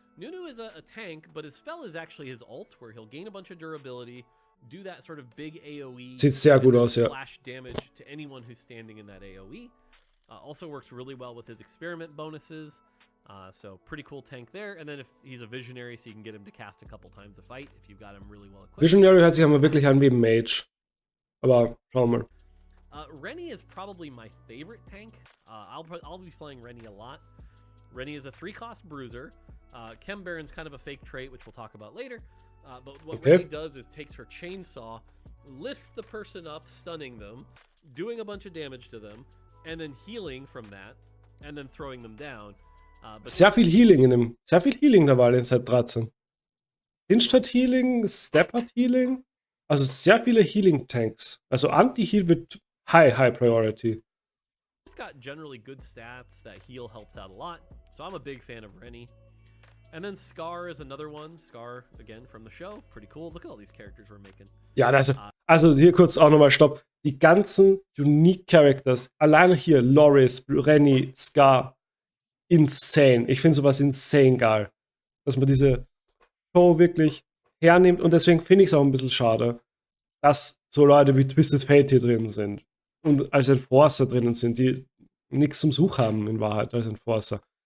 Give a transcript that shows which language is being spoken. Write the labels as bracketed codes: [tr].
[en] Nunu is a tank, but his spell is actually his ult, where he'll gain a bunch of durability, do that sort of big AoE. [de] Sieht sehr gut aus, ja. [en] Flash damage to anyone who's standing in that AoE. Also works really well with his experiment bonuses. So pretty cool tank there. And then if he's a Visionary, so you can get him to cast a couple times a fight if you've got him really well equipped. [de] Visionary hört sich aber wirklich an wie ein Mage. Aber schauen wir mal. [en] Rennie is probably my favorite tank. I'll be playing Rennie a lot. Rennie is a 3-cost bruiser. Chem Baron's kind of a fake trait, which we'll talk about later. But what Rennie does is takes her chainsaw, lifts the person up, stunning them, doing a bunch of damage to them, and then healing from that, and then throwing them down. [de] Sehr viel Healing dabei in Set 13. [en] Instant Healing, Step-Up Healing. [de] Also sehr viele Healing-Tanks. Also Anti-Heal wird [en] high priority. He's got generally good stats. That heal helps out a lot. So I'm a big fan of Rennie. And then Scar is another one. Scar, again, from the show. Pretty cool. Look at all these characters we're making. [de] Ja, also hier kurz auch nochmal Stopp. Die ganzen Unique Characters, alleine hier, Loris, Rennie, Scar, insane. Ich finde sowas insane geil. Dass man diese Show wirklich hernimmt und deswegen finde ich es auch ein bisschen schade, dass so Leute wie Twisted Fate hier drin sind und als Enforcer drinnen sind, die nichts zum Such haben in Wahrheit als Enforcer.